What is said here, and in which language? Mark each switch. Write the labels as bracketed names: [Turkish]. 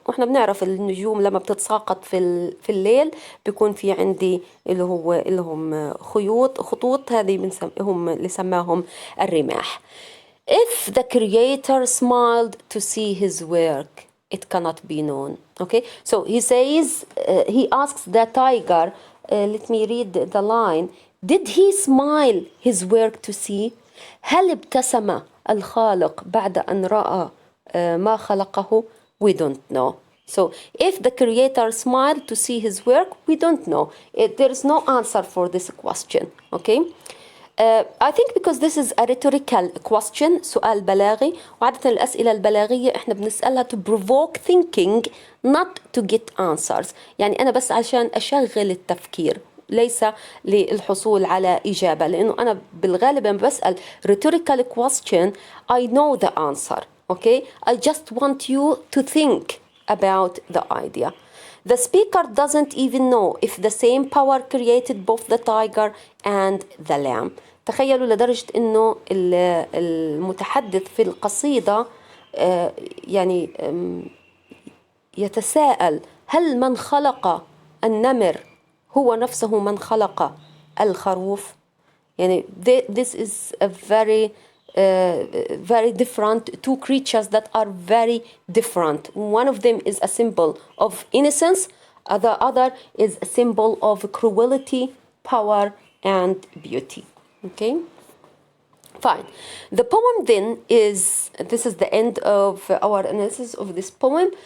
[Arabic] وإحنا بنعرف النجوم لما بتتساقط في الليل بيكون في عندي اللي هم خطوط، هذه هم اللي سماهم الرماح. [English] If the creator smiled to see his work, it cannot be known. Okay, so he says, he asks the tiger, let me read the line. Did he smile his work to see? [Arabic] هل ابتسم الخالق بعد أن رأى ما خلقه? [English] We don't know. So if the creator smiled to see his work, we don't know. There is no answer for this question. Okay. I think because this is a rhetorical question, [Arabic] سؤال بلاغي، وعادة الأسئلة البلاغية إحنا بنسألها [English] to provoke thinking not to get answers. [Arabic] يعني أنا بس عشان أشغل التفكير ليس للحصول على إجابة، لأنه أنا بالغالب لما بسأل [English] rhetorical question I know the answer. Okay, I just want you to think about the idea. The speaker doesn't even know if the same power created both the tiger and the lamb. [Arabic] تخيلوا لدرجة إنه المتحدث في القصيدة يعني يتساءل هل من خلق النمر هو نفسه من خلق الخروف؟ يعني [English] this is a very very different [Arabic] two creatures that are very different. [English] One of them is a symbol of innocence, the other is a symbol of cruelty, power, and beauty. Okay, fine. The poem then is, this is the end of our analysis of this poem.